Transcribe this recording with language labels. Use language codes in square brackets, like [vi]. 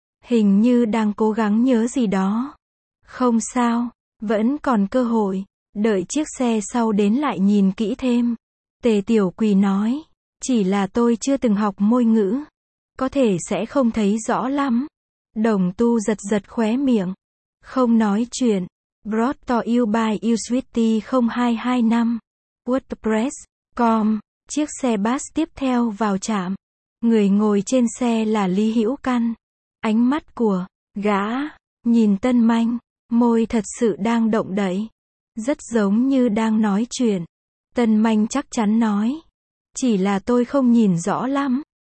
[vi] Hình như đang cố gắng nhớ gì đó. Không sao. Vẫn còn cơ hội. Đợi chiếc xe sau đến lại nhìn kỹ thêm. Tề Tiểu Quỳ nói, chỉ là tôi chưa từng học môi ngữ, có thể sẽ không thấy rõ lắm. Đồng Tu giật giật khóe miệng, không nói chuyện. [en] Brought to you by Usuity 0225. WordPress.com. [vi] Chiếc xe bus tiếp theo vào trạm. Người ngồi trên xe là Lý Hữu Căn. Ánh mắt của gã nhìn Tân Manh, môi thật sự đang động đậy, rất giống như đang nói chuyện. Tân Manh chắc chắn nói, chỉ là tôi không nhìn rõ lắm.